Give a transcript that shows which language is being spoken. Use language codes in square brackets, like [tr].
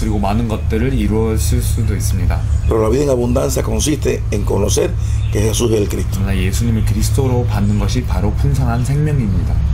[ko] 그리고 많은 것들을 이루었을 수도 있습니다. [es] Pero la vida en abundancia consiste en conocer que Jesús es el Cristo. [ko] 그러나 예수님을 그리스도로 받는 것이 바로 풍성한 생명입니다.